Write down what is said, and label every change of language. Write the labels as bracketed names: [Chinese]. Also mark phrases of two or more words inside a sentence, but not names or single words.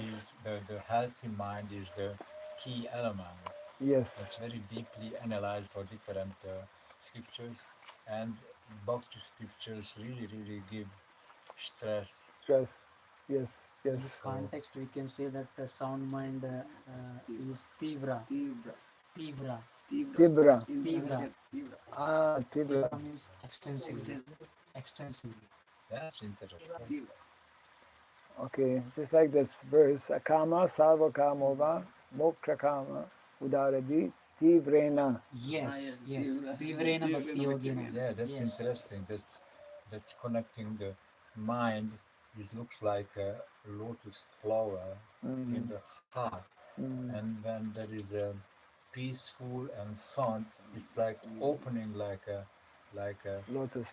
[English] is the healthy mind is the key element. Yes. It's very deeply analyzed for different scriptures, and bhakti scriptures really give stress. Stress. Yes. In this Yes. context, we can say that sound mind is Tivra. Tibra. Tivra. Tibra. In Tibra. Sanskrit, Tibra. Tibra. Tivra means extensively. Extensive. Extensively. That's interesting. Tibra. Okay, just like this verse, [Sanskrit] akama sarva kamova moksha kama udaradi tivrena. [English] Yes, yes, yes. Tivra. [Sanskrit] Tivrena Tivrena bhakti bhakti yogena. yogena. [English] Yeah, that's Yes. interesting. That's connecting the mind. It looks like a lotus flower in the heart, and when there is a peaceful and sound, it's like opening Lotus